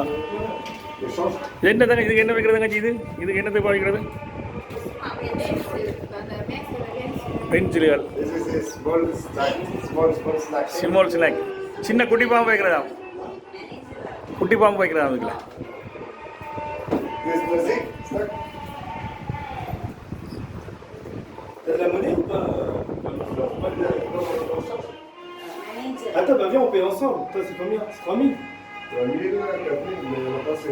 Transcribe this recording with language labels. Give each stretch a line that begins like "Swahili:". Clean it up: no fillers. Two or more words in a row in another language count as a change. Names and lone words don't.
Tamil: இது என்ன தங்கச்சி, இதுக்கு என்ன வைக்கிறது தங்கச்சி? இதுக்கு என்னத்தை பாவிக்கிறது? பென்சில்கள்,
English: small snack.
Tamil: சின்ன குட்டி பாம்பு வைக்கிறதா? குட்டி பாம்பு வைக்கிறதா அதுக்குள்ள?
French: T'as de la monnaie ou pas? Attends, bah viens, on paye ensemble. Toi, c'est combien? C'est 3000? 3000, 4000, mais on va passer.